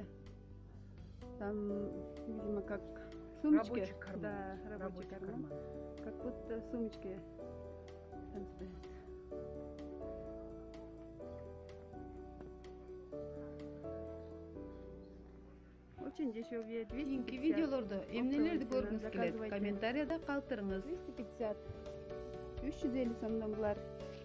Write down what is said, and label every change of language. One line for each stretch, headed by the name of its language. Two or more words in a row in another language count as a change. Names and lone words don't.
Russian: Там, видимо, как сумочки. Рабочий карман. Да, рабочий карман. Как будто сумочки там стоят. Очень дешевые. 250.
Kyrgyz: Видеолорда эмнелерди көргүңүз келет?
Russian: Заказывайте.
Kyrgyz: Комментарияда калтырыңыз. 250. 350 сомдон булар.